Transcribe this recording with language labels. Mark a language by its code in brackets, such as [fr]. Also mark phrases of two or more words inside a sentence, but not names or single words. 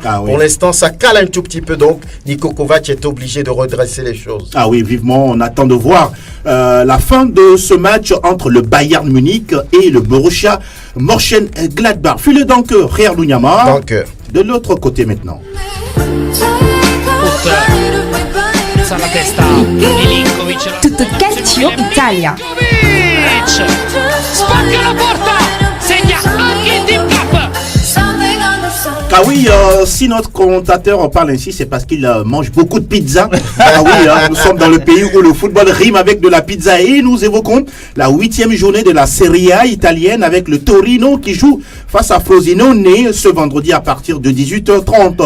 [fr] Pour l'instant, ça cale un tout petit peu. Donc, Niko Kovac est obligé de redresser les choses. Ah oui, vivement, on attend de voir la fin de ce match entre le Bayern Munich et le Borussia Mönchengladbach. File donc Real Lunyama. De l'autre côté maintenant. [it] Tutto calcio Italia. Spacca la porta, segna anche il Team Cup. [fr] Ah oui, si notre commentateur parle ainsi, c'est parce qu'il mange beaucoup de pizza. Ah oui, nous sommes dans le pays où le football rime avec de la pizza et nous évoquons la 8e journée de la Serie A italienne avec le Torino qui joue face à Frosinone ce vendredi à partir de 18h30.